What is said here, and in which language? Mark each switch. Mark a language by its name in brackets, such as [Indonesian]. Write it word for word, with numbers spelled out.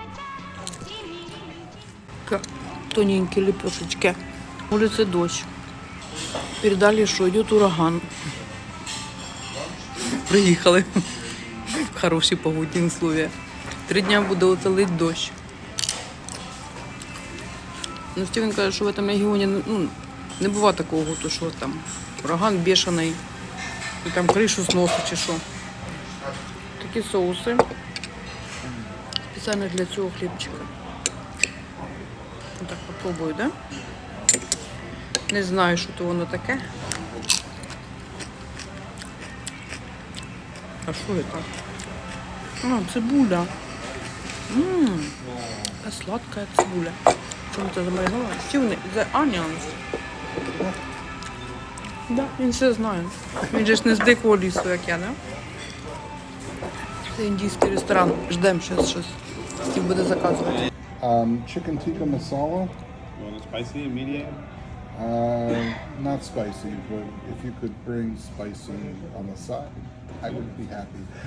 [Russian] лепешки, тоненькие лепешечки. На улице дождь. Передали, что идет ураган. [Ukrainian] Приїхали в хороші погодні условия. Три дня буде оце лить дощ. Ну, Стівен каже, що в цьому регіоні ну, не буває такого, то що там ураган бешений, і там кришу зносить чи що. Такі соуси. Спеціально для цього хлібчика. Отак попробую, да? Не знаю, що то воно таке. А що це? А, цибуля. Ммм, сладка цибуля. В чому-то замаринована. [English] Стівний, the onions. [Ukrainian] Да, він все знає. Він же ж не з дикого лісу, як я, не? Це індійський ресторан. Ждемо щось, щось. Стів буде заказувати. [English] Um, chicken tikka masala. You want it spicy, medium? Uh, not spicy, but if you could bring spicy on the side, I would be happy.